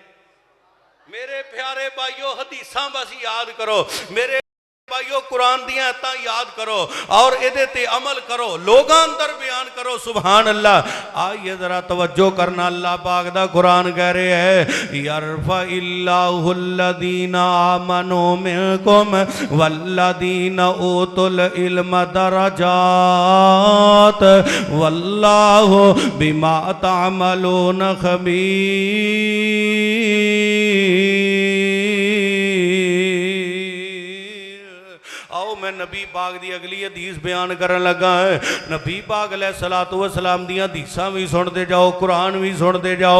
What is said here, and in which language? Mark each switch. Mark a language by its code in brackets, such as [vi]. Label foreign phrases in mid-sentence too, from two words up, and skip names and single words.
[pa] ਮੇਰੇ ਪਿਆਰੇ ਭਾਈਓਂ ਹਦੀਸਾਂ ਬਸ ਯਾਦ ਕਰੋ ਮੇਰੇ ਭਾਈਓਂ ਕੁਰਾਨ ਦੀਆਂ ਆਇਤਾਂ ਯਾਦ ਕਰੋ ਔਰ ਇਹਦੇ ਤੇ ਅਮਲ ਕਰੋ ਲੋਕਾਂ ਅੰਦਰ ਬਿਆਨ ਕਰੋ [ar] سبحان الله. [pa] ਆਈਏ ਜ਼ਰਾ ਤਵੱਜੋ ਕਰਨਾ ਅੱਲ੍ਹਾ ਪਾਕ ਦਾ ਕੁਰਾਨ ਕਹਿ ਰਹੇ ਹੈ [ar] يرفع الله الذين آمنوا منكم والذين أوتوا العلم درجات والله بما تعملون [pa] ਮੈਂ ਨਬੀ ਪਾਕ ਦੀ ਅਗਲੀ ਹਦੀਸ ਬਿਆਨ ਕਰਨ ਲੱਗਾ ਹੈ। ਨਬੀ ਪਾਕ [ar] عليه الصلاة والسلام [pa] ਦੀ ਹਦੀਸਾਂ ਭੀ ਸੁਣਤੇ ਜਾਓ ਕੁਰਾਨ ਭੀ ਸੁਣਤੇ ਜਾਓ।